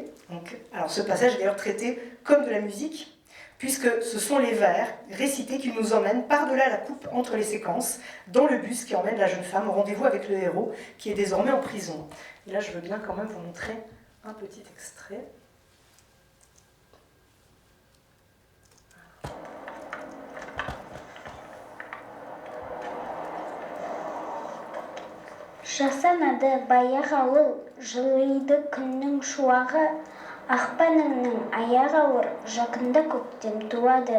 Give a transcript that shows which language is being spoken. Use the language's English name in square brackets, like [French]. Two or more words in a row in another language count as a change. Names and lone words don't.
[French] Donc, alors ce passage est d'ailleurs traité comme de la musique, puisque ce sont les vers récités qui nous emmènent par-delà la coupe entre les séquences, dans le bus qui emmène la jeune femme au rendez-vous avec le héros, qui est désormais en prison. Et là, je veux bien quand même vous montrer un petit extrait. [Kazakh] Жасанады баяғы ауыл, жылыйды күннің шуағы, ақпаныңның аяғы ауыр, жақында көктем туады.